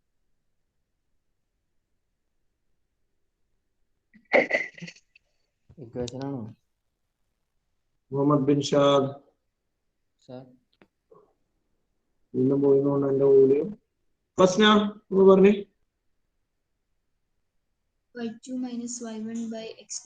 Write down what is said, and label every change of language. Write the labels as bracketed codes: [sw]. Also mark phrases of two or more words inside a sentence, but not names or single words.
[en] equation. Muhammad bin Shah. Sir. First now, y2 minus y1 by x2.